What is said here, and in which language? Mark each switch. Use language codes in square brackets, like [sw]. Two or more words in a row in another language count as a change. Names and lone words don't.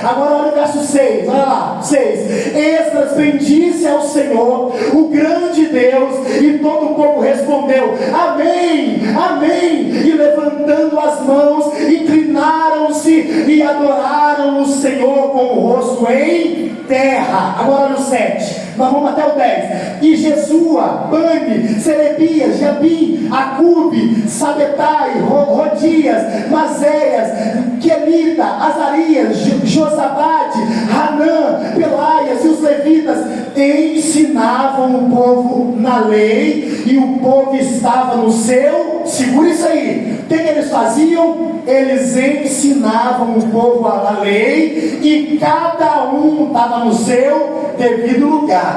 [pt] Agora olha o verso 6, olha lá, 6. Esdras bendisse ao Senhor, o grande Deus, e todo o povo respondeu: amém, amém. E levantando as mãos, inclinaram-se e adoraram o Senhor com o rosto em terra. Agora no 7, nós vamos até o 10. E Jesua, Bani, Serebias, Jabim, Acube, Sabetai, Rodias, Mazéias, Quelita, Azarias, Josabade, Hanã, Pelaias e os levitas ensinavam o povo na lei, e o povo estava no seu, segura isso aí, o que eles faziam? Eles ensinavam o povo a lei, e cada um estava no seu devido lugar.